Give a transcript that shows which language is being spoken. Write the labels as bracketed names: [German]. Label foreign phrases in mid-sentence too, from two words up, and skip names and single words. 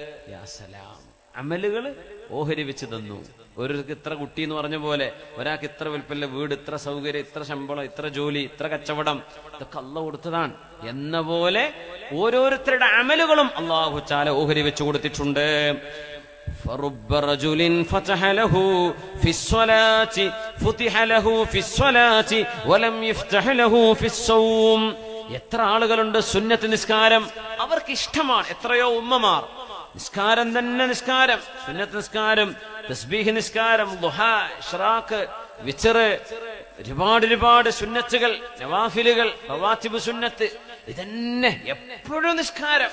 [Arabic] يا سلام. [Malayalam] അമലുകൾ ഓഹരി വെച്ച് തന്നു. ഓരോർക്ക് ഇത്ര കുട്ടി എന്ന് പറഞ്ഞ പോലെ ഒരാൾക്ക് ഇത്ര വലിപ്പല്ല വീട്, ഇത്ര സൗകര്യം, ഇത്ര ശമ്പളം, ഇത്ര ജോലി, ഇത്ര കച്ചവടം, ഇതൊക്കെ അള്ളാഹു കൊടുത്തതാണ് എന്ന പോലെ ഓരോരുത്തരുടെ അമലുകളും [Arabic] الله تعالى [Malayalam] ഓഹരി വെച്ച് കൊടുത്തിട്ടുണ്ട്. [Arabic] فرب رجل فتح له في الصلاة فتح له في الصلاة ولم يفتح له في الصوم. [Malayalam] എത്ര ആളുകളുണ്ട് സുന്നത്ത് നിസ്കാരം അവർക്ക് ഇഷ്ടമാണ്. എത്രയോ ഉമ്മമാർ നിസ്കാരം തന്നെ നിസ്കാരം, സുന്നത്ത് നിസ്കാരം, തസ്ബീഹ് നിസ്കാരം, ദുഹാ, ഇശ്റാഖ്, വിത്ർ, ഒരുപാട് സുന്നത്തുകൾ, നവാഫിലുകൾ, റവാത്തിബ് സുന്നത്ത്, ഇതന്നെ എപ്പോഴും നിസ്കാരം.